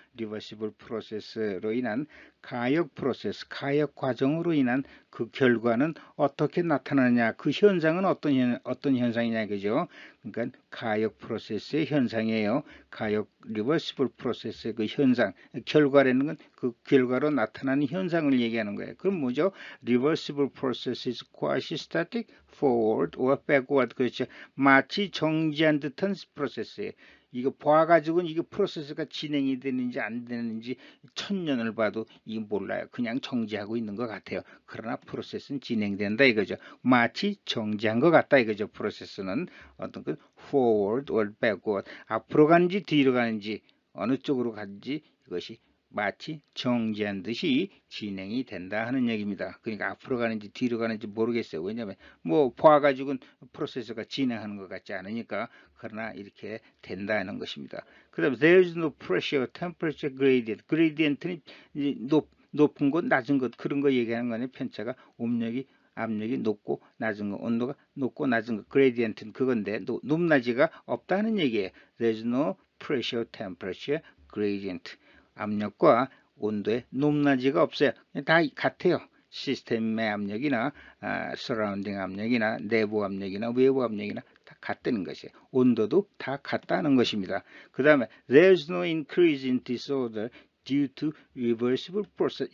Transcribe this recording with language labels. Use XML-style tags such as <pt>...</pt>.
<ko>reversible process로 인한 가역 프로세스, 가역 과정으로 인한 그 결과는 어떻게 나타나느냐, 그 현상은 어떤 현상이냐 이거죠. 그러니까 가역 프로세스의 현상이에요. 가역 리버시블 프로세스의 그 현상, 결과라는 건 그 결과로 나타나는 현상을 얘기하는 거예요. 그럼 뭐죠?</ko> <en>Reversible process is quasi-static, forward or backward.</en> <ko>그렇죠. 마치 정지한 듯한 프로세스예요. 이거 봐가지고는 이게 프로세스가 진행이 되는지 안 되는지 천년을 봐도 이게 몰라요. 그냥 정지하고 있는 것 같아요. 그러나 프로세스는 진행된다 이거죠. 마치 정지한 것 같다 이거죠. 프로세스는 어떤 그</ko> <en>forward or backward,</en> <ko>앞으로 가는지 뒤로 가는지 어느 쪽으로 가는지 이것이 마치 정지한 듯이 진행이 된다 하는 얘기입니다. 그러니까 앞으로 가는지 뒤로 가는지 모르겠어요. 왜냐하면 뭐 봐가지고는 프로세스가 진행하는 것 같지 않으니까. 그러나 이렇게 된다는 것입니다. 그 다음에</ko> <en>there is no pressure, temperature gradient.</en> <ko>gradient는 높은 것, 낮은 것, 그런 거 얘기하는 거 아니에요. 편차가 압력이 높고 낮은 거, 온도가 높고 낮은 거, 그레디언트는 그건데 높낮이가 없다는 얘기예요.</ko> <en>There's no pressure, temperature, gradient.</en> <ko>압력과 온도의 높낮이가 없어요. 다 같아요. 시스템의 압력이나 서라운딩 압력이나 내부 압력이나 외부 압력이나 다 같다는 것이에요. 온도도 다 같다는 것입니다. 그 다음에</ko> <en>there's no increase in disorder due to reversible process.</en>